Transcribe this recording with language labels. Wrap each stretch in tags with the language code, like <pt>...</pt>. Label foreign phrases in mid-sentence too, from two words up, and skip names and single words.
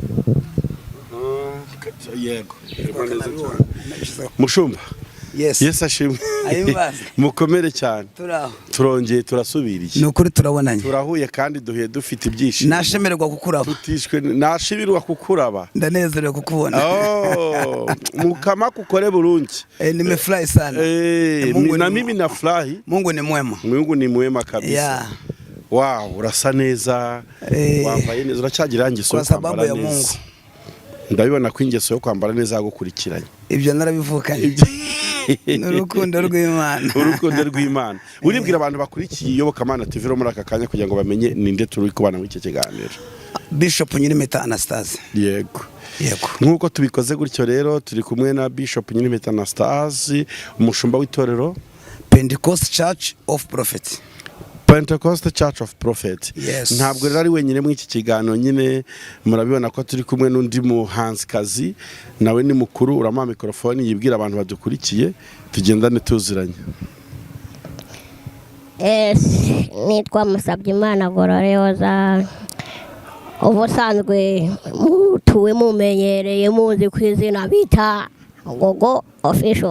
<rw>Yego. Mushumba. Yes. Yes ashimwe. Ayimbaze. Mukomere cyane. Turaho. Turongeye turasubiriye. Nukuri turabonanye. Turahuye kandi duhuye dufite ibyishimo.</rw> <nyn>Nashemererwa kukuraba. Tutishwe nashimirwa kukuraba.</nyn> <rw>Ndanezerewe kukubona.</rw> <nyn>Oh, mukama kukore burungi.</nyn> <sw>Nimefurahi sana. Na mimi nafurahi. Mungu ni mwema. Mungu ni mwema kabisa. Yeah.</sw> <rw>Wow, urasa neza. Wambaye neza, uracyagira ingeso yo kwambara neza. Mungu. Ndabibona ko ingeso yo kwambara neza yagukurikiranye. Ibyo narabivukanye. N'urukundo rw'Imana. Urukundo rw'Imana. Uribwira abantu bakurikiye iyobokamana TV ro muri aka kanya kugira ngo bamenye ninde turi kubana muri iki kiganiro. Bishop Nyirimpeta Anastase. Yego. Yego. Nkuko tubikoze gutyo rero turi kumwe na Bishop Nyirimpeta Anastase, umushumba w'itorero Pentecost Church of Prophet. Pentecost Church of Prophet. Yes. Ntabwo rero ari wenyine muri iki kiganiro, nyine murabibona ko turi kumwe n'undi muhanzikazi nawe ni mukuru. Uramuha mikrofone yibwira abantu badukurikiye tugendane tuziranye. Nitwa Musabyimana Gororyoza, ubusanzwe mutuwe mumenyereye muzi ku izina bita Gogo Official.</rw>